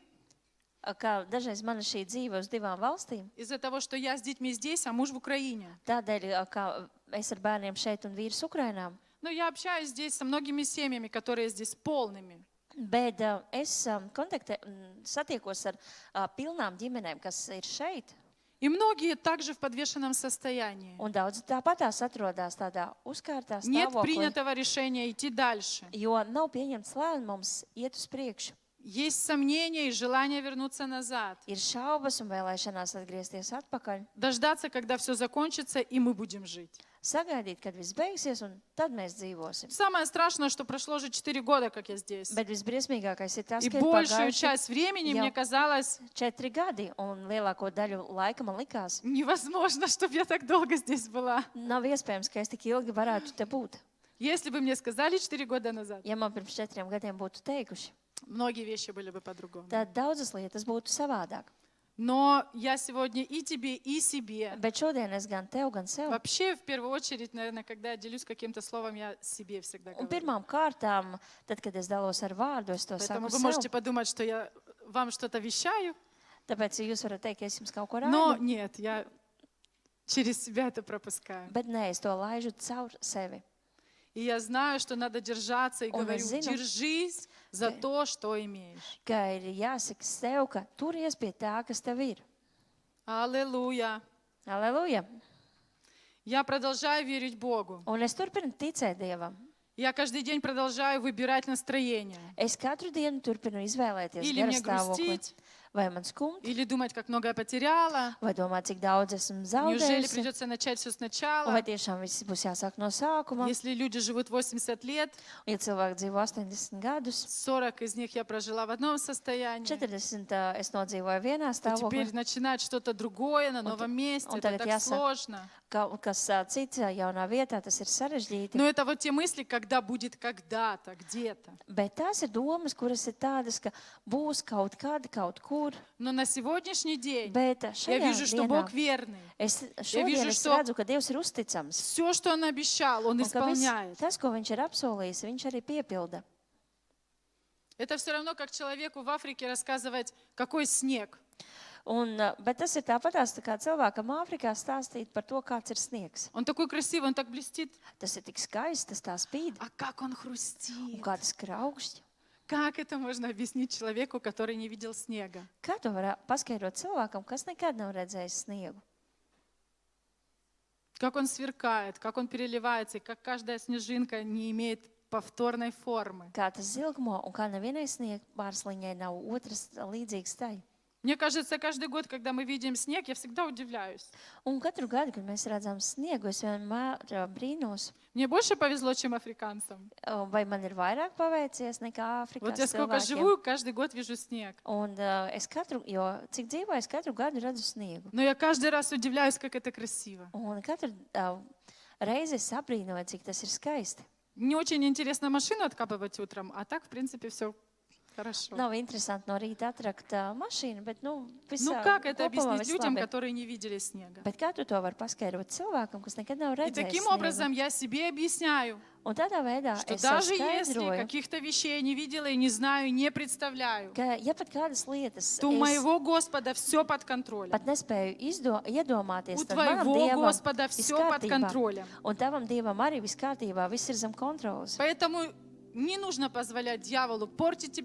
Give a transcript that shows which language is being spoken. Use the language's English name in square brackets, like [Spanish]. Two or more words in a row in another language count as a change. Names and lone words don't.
[Latvian] ka dažreiz mana šī dzīve uz divām valstīm, [Russian] из-за того, что я с детьми здесь, а муж в Украине. [Latvian] tādēļ, ka es ar bērniem šeit un vīrs Ukrainā. [Russian] Но я общаюсь здесь со многими семьями, которые здесь полными. [Latvian] Bet es satiekos ar pilnām ģimenēm, kas ir šeit, [Russian] И многие также в подвешенном состоянии. [Latvian] un daudz tāpatās atrodas tādā uzkārtā [Russian] Нет [Latvian] stāvoklī, [Russian] принятого решения идти дальше. [Latvian] jo nav pieņemts lēmums iet uz priekšu. [Russian] Есть сомнения и желание вернуться назад. [Latvian] Ir šaubas un vēlēšanās atgriezties atpakaļ, [Russian] Дождаться, когда все закончится, и мы будем жить. [Latvian] sagaidīt, kad viss beigsies, un tad mēs dzīvosim. [Russian] Самое страшное, что прошло уже 4 года, как я здесь. [Latvian] Bet visbriesmīgākais ir tas, [Russian] И [Latvian] ka ir [Russian] большую [Latvian] pagājuši [Russian] часть времени [Latvian] Jā. [Russian] мне казалось [Latvian] 4 gadi, un lielāko daļu laika man likās, [Russian] невозможно, чтобы я так долго здесь была. [Latvian] nav iespējams, ka es tik ilgi varētu te būt. [Russian] Если бы мне сказали 4 года назад, [Latvian] Ja man pirms 4 gadiem būtu teikuši, [Russian] многие вещи были бы по-другому. [Latvian] tad daudzas lietas būtu savādāk. [Russian] Но я сегодня и тебе, и себе. [Latvian] Bet šodien es gan tev, gan sev. [Russian] Вообще, в первую очередь, наверное, когда я делюсь каким-то словом, я себе всегда [Latvian] Un [Russian] говорю. [Latvian] pirmām kārtām, tad, kad es dalos ar vārdu, es to [Russian] Поэтому [Latvian] saku [Russian] вы можете [Latvian] sev. [Russian] подумать, что я вам что-то вещаю. [Latvian] Tāpēc jūs varat teikt, ka es jums kaut ko [Russian] Но [Latvian] rādu. [Russian] нет, я через себя это пропускаю. [Latvian] Bet nē, es to laižu caur sevi. [Russian] И я знаю, что надо держаться, и Он говорю, [Latvian] зinu. [Russian] держись за то, что имеешь. [Latvian] Ka ir jāsaka sev, ka turies pie tā, kas tev ir. [Russian] Аллилуйя. [Latvian] Aleluja! [Russian] Я продолжаю верить Богу. [Latvian] Un es turpinu ticēt Dievam. [Russian] Я каждый день продолжаю выбирать настроение. [Latvian] Es katru dienu turpinu izvēlēties [Russian] Или мне [Latvian] garastāvokli. [Russian] грустить, [Latvian] Vai man skumt, [Russian] или думать, как много я потеряла. [Latvian] vai domāt, cik daudz esmu [Russian] Неужели [Latvian] zaudējusi, [Russian] придется начать все [Latvian] un [Russian] сначала? [Latvian] vai tiešām viss būs jāsāk no sākuma. [Russian] Если люди живут 80 лет, [Latvian] Un, ja cilvēki dzīvo 80 gadus, [Russian] 40 из них я прожила в одном состоянии, [Latvian] 40 es nodzīvoju vienā [Russian] то теперь [Latvian] stāvoklī, [Russian] начинать что-то другое на новом месте, он это [Latvian] tagad [Russian] так [Latvian] jāsāk. [Russian] сложно. [Latvian] kas cits jaunā vietā, tas ir sarežģīti. [Russian] Но это вот те мысли, когда будет когда-то, где-то. [Latvian] Bet tās ir domas, kuras ir tādas, ka būs kaut kad, kaut kur. [Russian] Но на сегодняшний день [Latvian] Bet [Russian] я [Latvian] šajā [Russian] вижу, что [Latvian] dienā [Russian] Бог верный. [Latvian] es [Russian] вижу, [Latvian] šodien es [Russian] что [Latvian] redzu, ka Dievs ir uzticams. [Russian] Все, что Он обещал, Он [Latvian] Un ka viss [Russian] исполняет. [Latvian] tas, ko Viņš ir apsolījis, Viņš arī piepilda. [Russian] Это все равно, как человеку в Африке рассказывать, какой снег. [Latvian] Bet tas ir tāpatās, tā kā cilvēkam Āfrikā stāstīt par to, kāds ir sniegs. [Russian] Он такой красивый, он так блестит. [Latvian] Tas ir tik skaists, tas tā spīd, [Russian] А как он [Latvian] un [Russian] хрустит? [Latvian] kā tas kraukšķi. [Russian] Как это можно объяснить человеку, который не видел снега? [Latvian] Kā to var paskaidrot cilvēkam, kas nekad nav redzējis sniegu? [Russian] Как он сверкает, как он переливается, и как каждая снежинка не имеет повторной формы. [Latvian] Kā tas zilgmo un kā nevienai sniegpārsliņai nav otras līdzīgas tai. [Russian] Мне кажется, каждый год, когда мы видим снег, я всегда удивляюсь. [Latvian] Un katru gadu, kad mēs redzam sniegu, es vienmēr brīnos, [Russian] Мне больше повезло, чем африканцам. [Latvian] vai man ir vairāk paveicies nekā [Russian] Вот я [Latvian] Āfrikas [Russian] сколько [Latvian] cilvēkiem. [Russian] живу, каждый год вижу снег. [Latvian] Un es cik dzīvoju, es katru gadu redzu sniegu. [Russian] Но я каждый раз удивляюсь, как это красиво. [Latvian] Un katru reizi es sabrīnoju, cik tas ir skaisti. [Russian] Не очень интересно машину откапывать утром, а так, в принципе, все хорошо. [Latvian] Nav interesanti no rīta atrakt mašīnu, bet, visā [Russian] Как это [Latvian] kopumā [Russian] объяснить [Latvian] viss [Russian] людям, [Latvian] labi. [Russian] которые не видели снега? [Latvian] Bet kā tu to vari paskaidrot cilvēkam, kas nekad nav [Russian] И [Latvian] redzējis [Russian] таким [Latvian] sniegu? [Russian] образом я себе объясняю, [Latvian] Un tādā veidā [Russian] что [Latvian] es sev [Russian] даже если [Latvian] skaidroju, [Russian] каких-то вещей я не видела и не знаю, не представляю, [Latvian] ka ja pat kādas lietas [Russian] то у [Latvian] es [Russian] моего Господа все под контролем. [Latvian] pat nespēju iedomāties, [Russian] У [Latvian] tad manam [Russian] твоего [Latvian] Dievam [Russian] Господа [Latvian] viss [Russian] все под [Latvian] kārtībā. [Russian] контролем. [Latvian] Un tavam Dievam arī viss kārtībā, viss ir zem kontrolas. [Russian] Поэтому не нужно позволять дьяволу портить тебе